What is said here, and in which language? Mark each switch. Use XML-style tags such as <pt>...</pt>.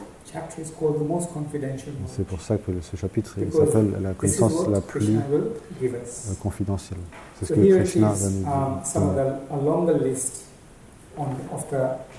<en>chapter is called the most confidential knowledge.</en> <fr>C'est pour ça que ce chapitre s'appelle la connaissance la plus confidentielle. C'est ce que Krishna va nous dire.</fr> <en>Some of a longer list of the</en>